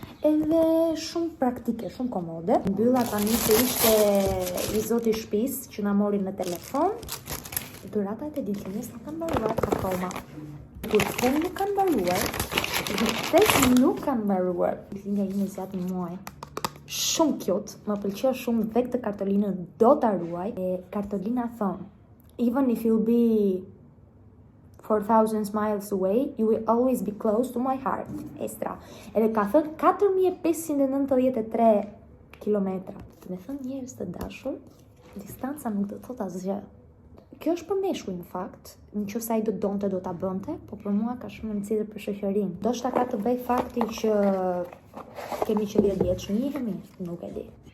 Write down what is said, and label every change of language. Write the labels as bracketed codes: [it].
[sq] Edhe shumë praktike, shumë komode. Mbylla tani se ishte i zoti shtëpisë që na mori në telefon. Dhuratat e ditëlindjes nuk kanë mbaruar akoma. Kur them nuk kanë mbaruar, vërtet nuk kanë mbaruar. Ditëlindja ime zgjat një muaj. Shumë cute, më pëlqeu shumë dhe këtë kartolinën do ta ruaj. Kartolina thon, [en] even if you'll be 4,000 miles away, you will always be close to my heart. [sq] Estra. Edhe ka thënë 4.593 kilometra. Të me thënë njerëz të dashur, distanca nuk do të thot asgjë. Kjo është për meshkuj në fakt, në qoftë se ai do donte do ta bënte, po për mua ka shumë rëndësi për shoqërinë. Ndoshta ka të bëj fakti që kemi që 10 vjeç njihemi, nuk e di.